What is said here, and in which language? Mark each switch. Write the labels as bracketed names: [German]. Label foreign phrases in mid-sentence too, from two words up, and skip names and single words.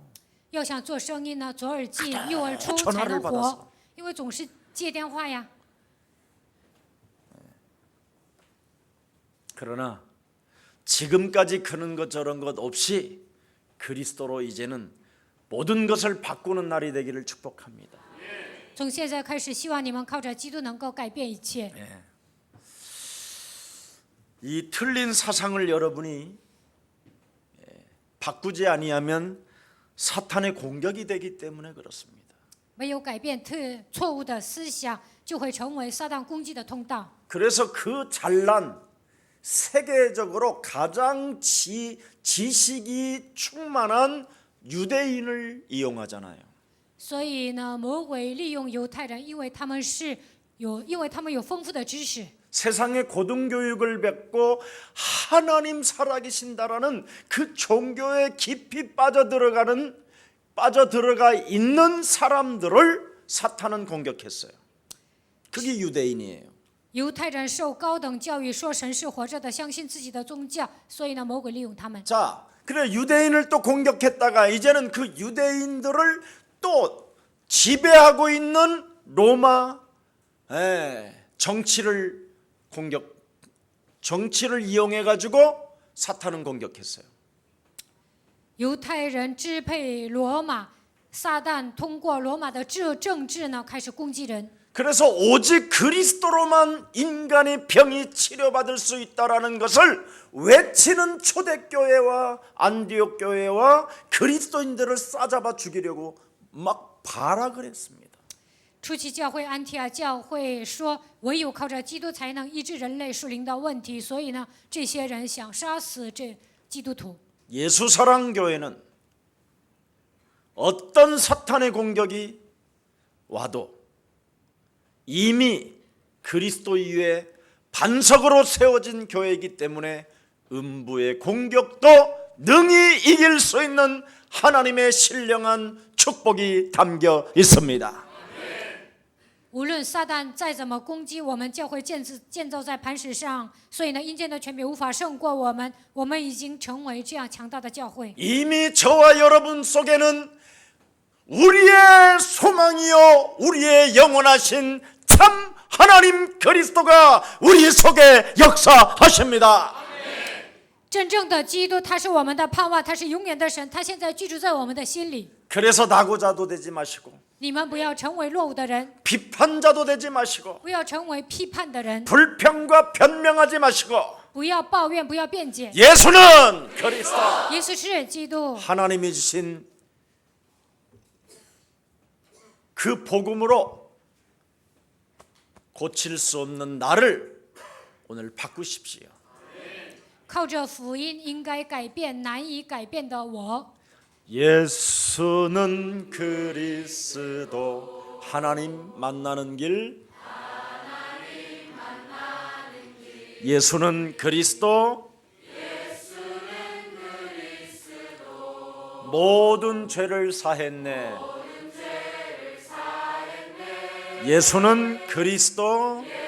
[Chinese] 要想做生意呢，左耳进右耳出才 [Korean] 전화를 [Chinese] 能 [Korean] 받아서 [Chinese] 活，因为总是接电话呀。 [Korean] 그러나 지금까지 그런 것 저런 것 없이 그리스도로 이제는 모든 것을 바꾸는 날이 되기를 축복합니다. [Chinese] 从现在开始，希望你们靠着基督能够改变一切。 [Korean] 이 틀린 사상을 여러분이 바꾸지 아니하면 사탄의 공격이 되기 때문에 그렇습니다. [Chinese] 没有改变错误的思想，就会成为撒旦攻击的通道。 [Korean] 그래서 그 잘난 세계적으로 가장 지식이 충만한 유대인을 이용하잖아요. [Chinese] 所以呢，魔鬼利用犹太人，因为他们有丰富的知识。 [Korean] 세상의 고등교육을 뱉고 하나님 살아계신다라는 그 종교에 깊이 빠져들어가 있는 사람들을 사탄은 공격했어요. 그게 유대인이에요. [Chinese] 犹太人受高等教育，说神是活着的，相信自己的宗教，所以呢，魔鬼利用他们。 [Korean] 자, 그래 유대인을 또 공격했다가 이제는 그 유대인들을 또 지배하고 있는 로마 정치를 이용해 가지고 사탄은 공격했어요. [Chinese] 犹太人支配罗马，撒旦通过罗马的政治呢，开始攻击人。 [Korean] 그래서 오직 그리스도로만 인간의 병이 치료받을 수 있다라는 것을 외치는 초대교회와 안디옥 교회와 그리스도인들을 싸잡아 죽이려고 막 발악을 했습니다. [Chinese] 初期教会安提阿教会说，唯有靠着基督才能医治人类属灵的问题，所以呢，这些人想杀死这基督徒。 [Korean] 예수사랑교회는 어떤 사탄의 공격이 와도 이미 그리스도 위에 반석으로 세워진 교회이기 때문에 음부의 공격도 능히 이길 수 있는 하나님의 신령한 축복이 담겨 있습니다. [Chinese] 无论撒旦再怎么攻击我们，教会建造在磐石上，所以呢，阴间的权柄无法胜过我们。我们已经成为这样强大的教会。 [Korean] 이미 저와 여러분 속에는 우리의 소망이요 우리의 영원하신 참 하나님 그리스도가 우리 속에 역사하십니다. [Chinese] 真正的基督，他是我们的盼望，他是永远的神，他现在居住在我们的心里。 [Korean] 그래서 나고자도 되지 마시고 [Chinese] 你们不要成为落伍的人， [Korean] 비판자도 되지 마시고 [Chinese] 不要成为批判的人， [Korean] 불평과 변명하지 마시고 [Chinese] 不要抱怨，不要辩解。 [Korean] 예수는 그리스도 [Chinese] 耶稣是基督， [Korean] 하나님이 주신 그 복음으로 고칠 수 없는 나를 오늘 바꾸십시오. [Chinese] 靠着福音应该改变难以改变的我。 [Korean] 예수는 그리스도 하나님 만나는 길 예수는 그리스도 모든 죄를 사했네 예수는 그리스도